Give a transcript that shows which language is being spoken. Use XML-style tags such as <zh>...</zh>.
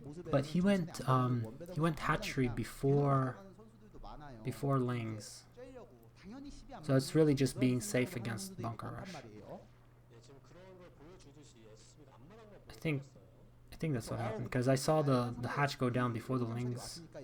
<en>But he went hatchery before Lings. So it's really just being safe against bunker rush.</en> <ko>예, 지금 그런 걸 보여주듯이 SCB가 앞마당만</ko> <en>I think that's what happened because I saw the hatch go down before the Lings.</en>